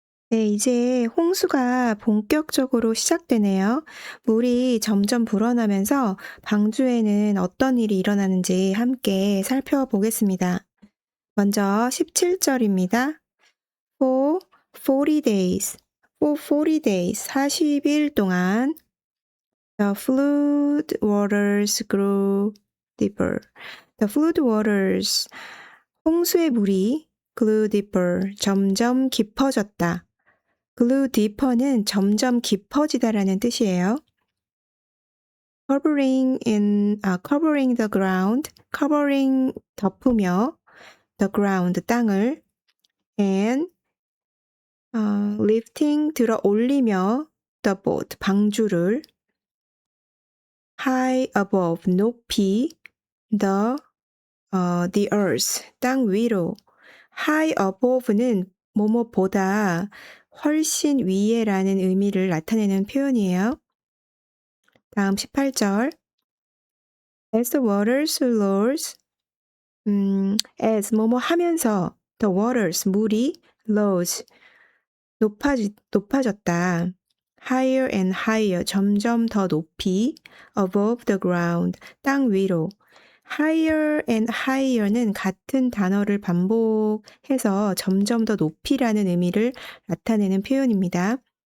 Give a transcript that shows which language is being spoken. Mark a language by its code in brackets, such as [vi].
[ko] 네, 이제 홍수가 본격적으로 시작되네요. 물이 점점 불어나면서 방주에는 어떤 일이 일어나는지 함께 살펴보겠습니다. 먼저 17절입니다. [en] For 40 days, for 40 days, [ko] 40일 동안 [en] the flood waters grew deeper. The flood waters, [ko] 홍수의 물이 [en] grew deeper, [ko] 점점 깊어졌다. grew deeper는 점점 깊어지다라는 뜻이에요. [en] covering the ground, covering [ko] 덮으며, [en] the ground [ko] 땅을, [en] and lifting [ko] 들어 올리며, [en] the boat [ko] 방주를, [en] high above [ko] 높이, [en] the earth [ko] 땅 위로. high above는 뭐뭐보다 훨씬 위에라는 의미를 나타내는 표현이에요. 다음 18절. [en] As the waters rose, as [ko] 뭐뭐 하면서 [en] the waters [ko] 물이 [en] rose [ko] 높아졌다. [en] higher and higher [ko] 점점 더 높이 [en] above the ground [ko] 땅 위로. higher and higher는 같은 단어를 반복해서 점점 더 높이라는 의미를 나타내는 표현입니다.